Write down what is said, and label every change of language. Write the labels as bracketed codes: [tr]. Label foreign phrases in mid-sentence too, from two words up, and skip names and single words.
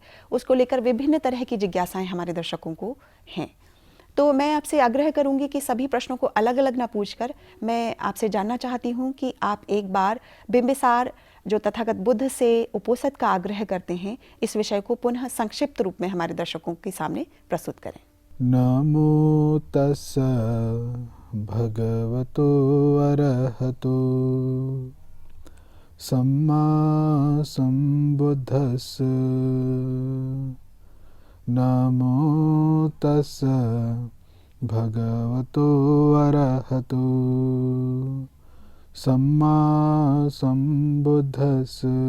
[hi] उसको लेकर विभिन्न तरह की जिज्ञासाएं हमारे दर्शकों को हैं। तो मैं आपसे आग्रह करूंगी कि सभी प्रश्नों को अलग अलग ना पूछकर मैं आपसे जानना चाहती हूं कि आप एक बार बिंबिसार जो तथागत बुद्ध से उपोषण का आग्रह करते हैं, इस विषय को पुनः संक्षिप्त रूप में हमारे दर्शकों के सामने प्रस्तुत करें। [pi] नमो तस्सा भगवतो अरहतो सम्मा सम्बुद्धस्स। नमो तस्सा भगवतो अरहतो सम्मा सम्बुद्धस्स।